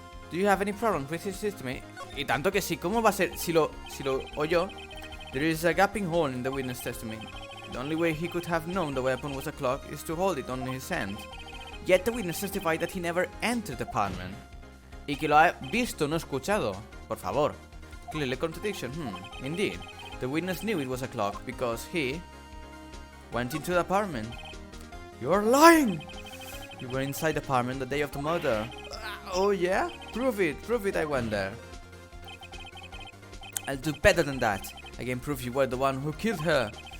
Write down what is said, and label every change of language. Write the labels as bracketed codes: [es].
[en] Do you have any problems with his testimony? [es] Y tanto que sí. ¿Cómo va a ser? Si lo oyó. [en] There is a gaping hole in the witness testimony. The only way he could have known the weapon was a clock is to hold it on his hand. Yet the witness testified that he never entered the apartment. [es] Y que lo ha visto, no escuchado. Por favor. [en] Clearly contradiction. Indeed. The witness knew it was a clock because he went into the apartment. You're lying! You were inside the apartment the day of the murder. Oh yeah? Prove it I went there. I'll do better than that. I can prove you were the one who killed her.